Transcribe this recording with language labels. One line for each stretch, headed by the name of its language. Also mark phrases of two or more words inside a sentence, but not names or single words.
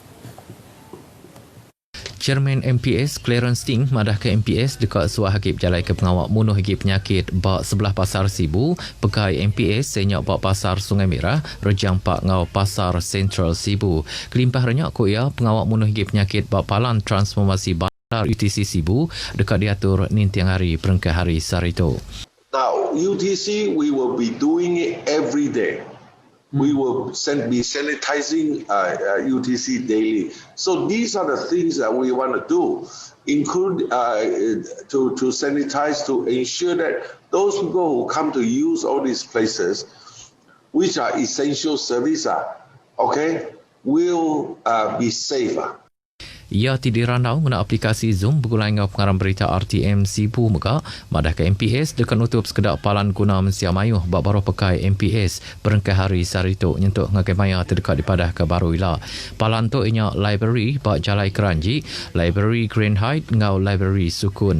Iban: Chairman MPS Clarence Ting madah ke MPS dekat suah hakib jalai ke pengawal munuh higi penyakit bak sebelah Pasar Sibu pekai MPS senyak bak Pasar Sungai Merah rejang pak ngau Pasar Central Sibu kelimpah renyak koya pengawal munuh higi penyakit bak palan transformasi bandar UTC Sibu dekat diatur nintiang hari perengkai hari sarito.
English: Now UTC we will be doing it every day. We will be sanitizing UTC daily. So these are the things that we want to do, include to sanitize, to ensure that those people who come to use all these places, which are essential service, will be safer.
Iban: Ia tidirandau guna aplikasi Zoom bergulai dengan pengarang berita RTM Sibu Mega madah ke MPS dekat nutup sekedar palan guna mensia mayuh bak baru pakai MPS perengkai hari sarito nyentuk ngagai maya terdekat di padah ke baru ila. Palan tu inya library bak Jalai Keranji, library Grand Height ngau library Sukun.